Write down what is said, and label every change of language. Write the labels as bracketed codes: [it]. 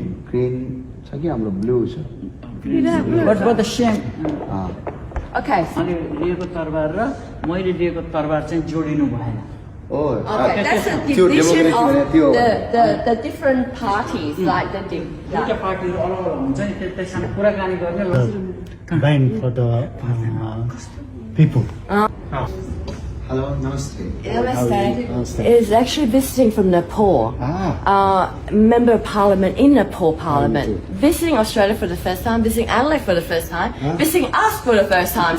[ne] green छ कि हाम्रो blue छ [en] But the same. Okay. [ne] अनि लिएको तरबार र मैले लिएको तरबार चाहिँ जोडिनु भएन. [en] Okay, that's a division of the different parties, like the [ne] दुईटा पार्टीहरु अलग अलग हुन्छ नि त्यसैसँग कुराकानी गर्ने [en] Combined for the people. Hello, namaste. Namaste. Is actually visiting from Nepal. Member of Parliament in Nepal Parliament. Visiting Australia for the first time, visiting Adelaide for the first time, visiting us for the first time.